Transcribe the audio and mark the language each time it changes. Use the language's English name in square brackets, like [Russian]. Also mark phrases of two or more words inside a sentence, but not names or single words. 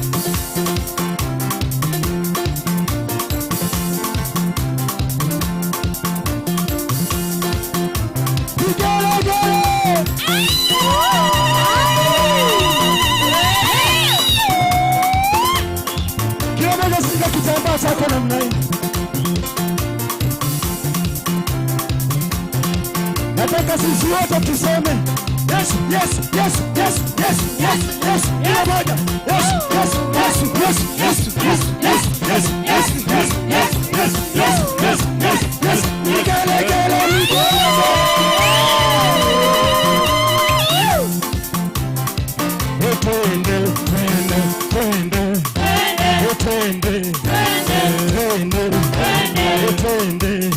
[Swahili] Vigelegele. Kila mmoja shika kitambaa chako namna hii. nataka sisi wote tuseme [English] yes, yes, yes, yes, yes, yes, yes, [Swahili] kila moja [English] yes, yes, yes, yes, yes, yes, yes, yes, yes, yes, yes, yes, yes, yes, yes, yes, [Swahili] nigelegele twende, twende, twende, [English] twende, twende, twende,